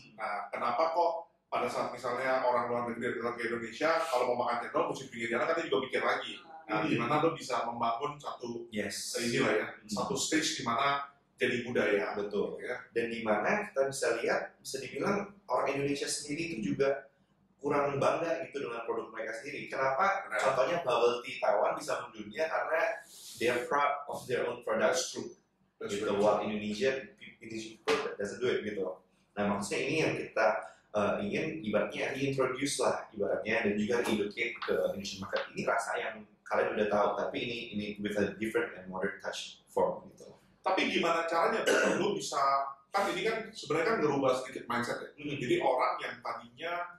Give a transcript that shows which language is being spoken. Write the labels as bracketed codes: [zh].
[id] Nah, kenapa kok pada saat misalnya orang luar negeri datang ke Indonesia, kalau mau makan cendol mesti pinggir jalan, kan dia juga mikir lagi. Nah, gimana lo bisa membangun satu satu stage di mana jadi budaya. Betul. Ya. Dan di mana kita bisa lihat, bisa dibilang orang Indonesia sendiri itu juga kurang bangga gitu dengan produk mereka sendiri. Kenapa? Contohnya bubble tea Taiwan bisa mendunia karena [en] they are proud of their own products. Gitu. While Indonesia people doesn't do it gitu. [id] Nah maksudnya ini yang kita ingin ibaratnya reintroduce lah ibaratnya, dan juga educate ke [en] Indonesian market. [id] Ini rasa yang kalian udah tahu, tapi ini [en] with a different and modern touch form [id] gitu. Tapi gimana caranya lu bisa, kan ini kan sebenarnya kan ngerubah sedikit mindset ya. Jadi orang yang tadinya